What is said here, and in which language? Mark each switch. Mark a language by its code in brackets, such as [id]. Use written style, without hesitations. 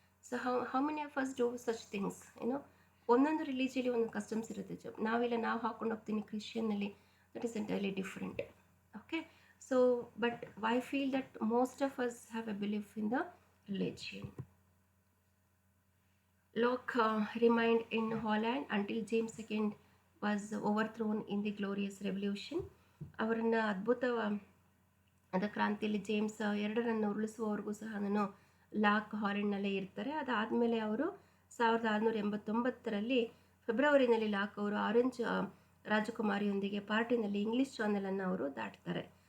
[en] So how many of us do such things? [kn] ಒಂದೊಂದು ರಿಲಿಜಿಯಲ್ಲಿ ಒಂದೊಂದು customs ಇರುತ್ತೆ. ನಾವು ಹಾಕೊಂಡು ಹೋಗ್ತೀನಿ ಕ್ರಿಶ್ಚಿಯನ್ನಲ್ಲಿ, [en] That is entirely different. Okay, so but I feel that most of us have a belief in the religion. Locke remained in Holland until James II was overthrown in the Glorious Revolution. [kn] ಅವರನ್ನು ಅದು ಕ್ರಾಂತಿಯಲ್ಲಿ James ಎರಡರನ್ನು ಉರುಳಿಸುವವರೆಗೂ ಸಹ lock ಹಾಲೆಂಡ್ನಲ್ಲೇ ಇರ್ತಾರೆ. ಅದಾದಮೇಲೆ ಅವರು 1689ರಲ್ಲಿ ಫೆಬ್ರವರಿನಲ್ಲಿ lock ಅವರು orange ರಾಜಕುಮಾರಿಯೊಂದಿಗೆ ಪಾರ್ಟಿನಲ್ಲಿ English ಚಾನೆಲನ್ನು ಅವರು ದಾಟ್ತಾರೆ.